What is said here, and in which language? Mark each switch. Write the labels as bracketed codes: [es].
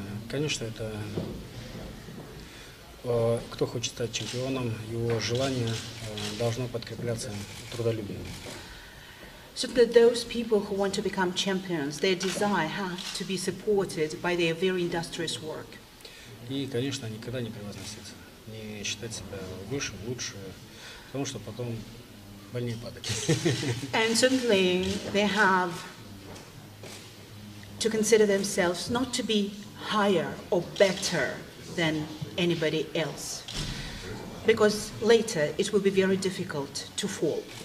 [ru] Конечно, это кто хочет стать чемпионом, его желание должно подкрепляться трудолюбием. [en] Certainly those people who want to become champions, their desire has to be supported by their very industrious work. [ru] И, конечно, никогда не превозноситься, не считать себя выше, лучше, потому что потом больнее падать. [en] And certainly they have to consider themselves not to be higher or better than anybody else, because later it will be very difficult to fall.